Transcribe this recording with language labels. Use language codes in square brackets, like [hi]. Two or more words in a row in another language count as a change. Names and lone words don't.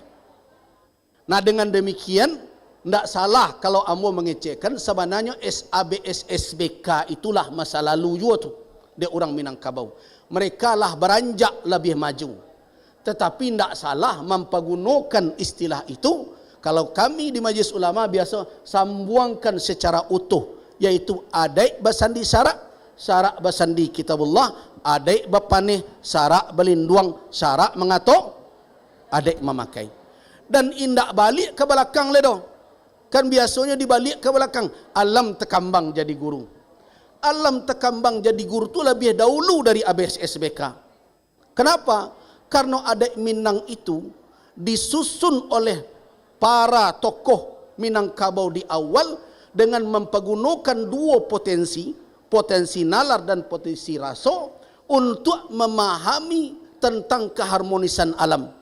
[id] Nah, dengan demikian tidak salah kalau ambo mengecekkan sebenarnya ABS-SBK itulah masa lalu juga tu dia orang Minangkabau. Mereka lah beranjak lebih maju. Tetapi tidak salah mempergunakan istilah itu. Kalau kami di Majlis Ulama biasa sambungkan secara utuh, yaitu [min] adai basandi sarak, sarak basandi kitabullah, adai bapane sarak belinduang, sarak mengato adai memakai. Dan indak balik ke belakang ledo. [id] Kan biasanya dibalik ke belakang. [min] Alam tekambang jadi guru. Alam tekambang jadi guru [id] itu lebih dahulu dari ABS-SBK. Kenapa? Karena adat Minang itu disusun oleh para tokoh Minangkabau di awal dengan mempergunakan dua potensi, potensi nalar dan potensi rasa untuk memahami tentang keharmonisan alam.